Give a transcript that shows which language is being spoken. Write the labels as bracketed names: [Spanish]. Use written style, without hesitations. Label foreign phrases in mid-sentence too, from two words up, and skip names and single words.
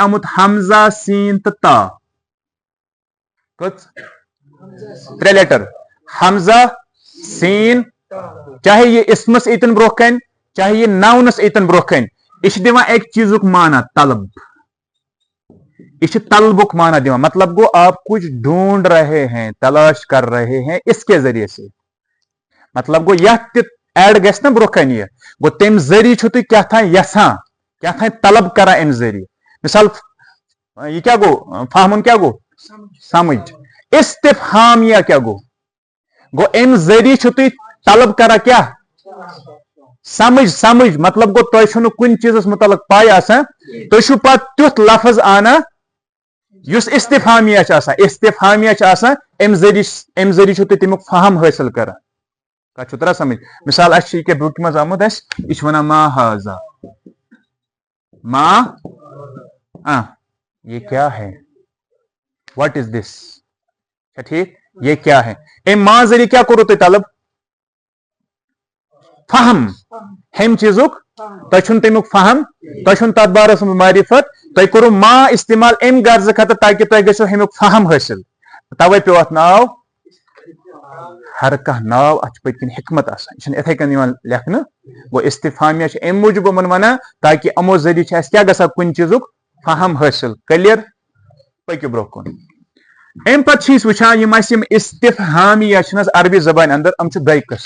[Kashmiri] آمُت حمزہ سیٖن تہٕ تا کٔژ 3 لیٹر حمزہ سیٖن چاہے یہ اسمس ایتن برونٛہہ کنہِ چاہے یہ ناونس ایتن برونٛہہ کنہِ یہِ چھُ دِوان اکہِ چیٖزُک مانا طلب یہ طلبک مانا دِوان مطلب گو [Urdu] آپ کچھ ڈھونڈ رہے ہیں تلاش کر رہے ہیں اس کے ذریعے سے [Kashmiri] مطلب گو یتھ تہِ ایڈ گژھِ نا برونٛہہ کنہِ یہِ گو تمہِ ذریعہِ چھُو تُہۍ کیٛاہ تام یژھان کیٛاہ تام طلب کران امہِ ذریعہِ مثال یہ کیا گو فہمُن کیا گو سمجھ استفہامیہ کیا گو امہِ ذریعہِ چھُو تُہۍ طلب کران کیٛاہ سمجھ مطلب گو تۄہہِ چھُو نہٕ کُنہِ چیٖزس متعلق پاے آسان تُہۍ چھُو پتہٕ تیُتھ لفظ انان یُس استفہامیہ چھُ آسان امہِ ذریعہِ چھُو تُہۍ تمیُک فہم حٲصِل کران تتھ چھُ تران سمجھ مثال اسہِ چھُ یہِ کیٛاہ بُکہِ منٛز آمُت اسہِ یہِ چھُ ونان [Arabic] ما ہاذا [Kashmiri] ما [Urdu] یہ کیا ہے [English] what is this [Urdu] ٹھیک یہ کیا ہے [Kashmiri] امہِ ما ذریعہِ کیٛاہ کوٚروٕ تۄہہِ طلب فہم ہیٚمہِ چیٖزُک تۄہہِ چھُنہٕ تمیُک فہم تۄہہِ چھُنہٕ تتھ بارس منٛز معرفت تۄہہِ کوٚروٕ ما استعمال امہِ غرضہٕ خٲطرٕ تاکہِ تۄہہِ گژھیو ہیٚمیُک فہم حٲصِل توے پیوٚو اتھ ناو ہر کانٛہہ ناو اتھ چھِ پٔتۍ کِنۍ حکمت آسان یہِ چھُنہٕ اِتھے کٔنۍ یِوان لیکھنہٕ گوٚو استفہامیہ چھِ امہِ موٗجوٗب یِمن ونان تاکہِ یِمو ذریعہِ چھِ اسہِ کیٛاہ گژھان کُنہِ چیٖزُک فہم حٲصِل کلیر پٔکِو برونٛہہ کُن امہِ پتہٕ چھِ أسۍ وٕچھان یِم اسہِ یِم استفہامیہ چھِ نہ حظ عربی زبانہِ اندر یِم چھِ دۄیہِ